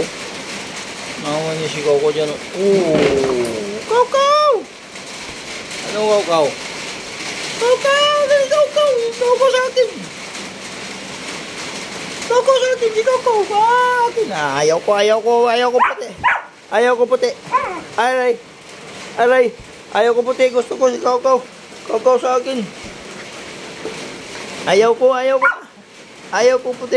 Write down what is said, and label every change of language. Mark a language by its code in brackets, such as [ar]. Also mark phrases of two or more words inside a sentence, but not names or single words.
[tl] Nawaway niya si Koko dyan. Koko! Ano Koko? Koko! Dali Koko! Koko sa akin! Si Koko! Akin! Ayaw ko puti! Aray! Ayaw ko puti! Gusto ko si Koko! Koko sa akin! Ayaw ko puti.